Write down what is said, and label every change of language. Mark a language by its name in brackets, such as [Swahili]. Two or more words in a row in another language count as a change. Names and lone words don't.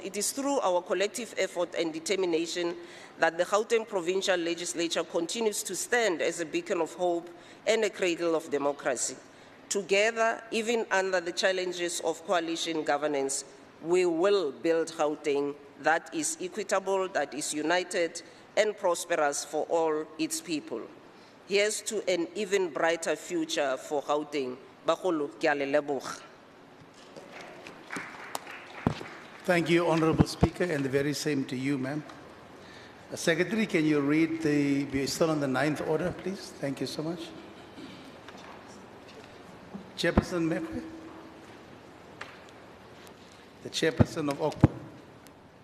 [English] It is through our collective effort and determination that the Gauteng Provincial Legislature continues to stand as a beacon of hope and a cradle of democracy. Together, even under the challenges of coalition governance, we will build Gauteng that is equitable, that is united, and prosperous for all its people. Here's to an even brighter future for Gauteng. [Tswana] Bagolo, ke a le leboga. [English] Thank you, Honorable Speaker, and the very same to you, ma'am. Secretary, can you read we're still on the 9th order, please? Thank you so much. Chairperson Mekwe, the chairperson of OCPO.